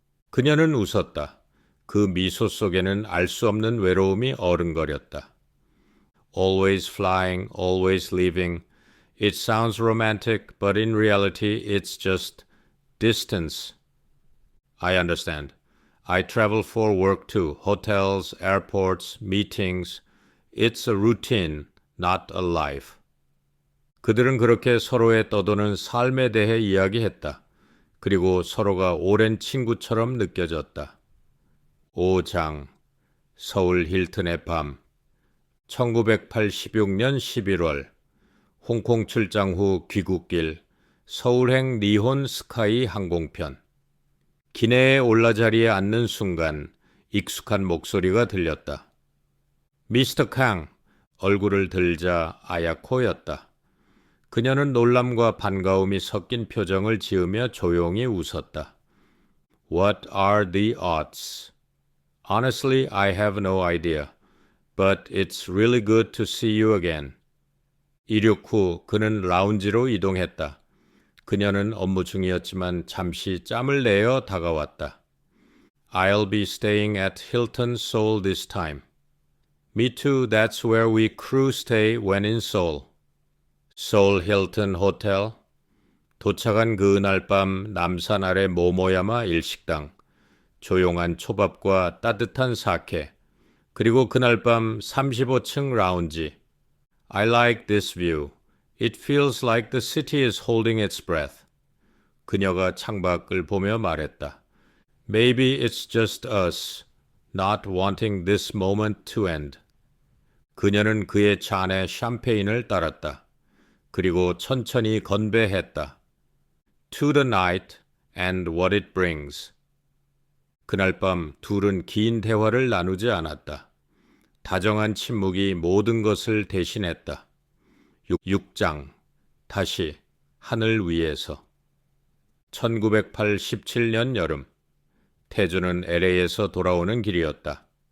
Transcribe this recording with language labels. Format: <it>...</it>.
<ko>그녀는 웃었다. 그 미소 속에는 알 수 없는 외로움이 어른거렸다.</ko> <en>Always flying, always leaving. It sounds romantic, but in reality it's just distance. I understand. I travel for work too. Hotels, airports, meetings. It's a routine, not a life.</en> <ko>그들은 그렇게 서로의 떠도는 삶에 대해 이야기했다. 그리고 서로가 오랜 친구처럼 느껴졌다. 5장 서울 힐튼의 밤 1986년 11월 홍콩 출장 후 귀국길 서울행 니혼 스카이 항공편 기내에 올라자리에 앉는 순간 익숙한 목소리가 들렸다. 미스터 캉, 얼굴을 들자 아야코였다. 그녀는 놀람과 반가움이 섞인 표정을 지으며 조용히 웃었다.</ko> <en>What are the odds? Honestly, I have no idea. But it's really good to see you again.</en> <ko>이륙 후 그는 라운지로 이동했다. 그녀는 업무 중이었지만 잠시 짬을 내어 다가왔다.</ko> <en>I'll be staying at Hilton Seoul this time. Me too, that's where we crew stay when in Seoul. Seoul Hilton Hotel.</en> <ko>도착한 그날 밤 남산 아래 모모야마 일식당. 조용한 초밥과 따뜻한 사케. 그리고 그날 밤 35층 라운지.</ko> <en>I like this view. It feels like the city is holding its breath.</en> <ko>그녀가 창밖을 보며 말했다.</ko> <en>Maybe it's just us, not wanting this moment to end.</en> <ko>그녀는 그의 잔에 샴페인을 따랐다. 그리고 천천히 건배했다.</ko> <en>To the night and what it brings.</en> <ko>그날 밤 둘은 긴 대화를 나누지 않았다. 다정한 침묵이 모든 것을 대신했다. 6장 다시 하늘 위에서 1987년 여름 태주는 LA에서 돌아오는 길이었다.</ko>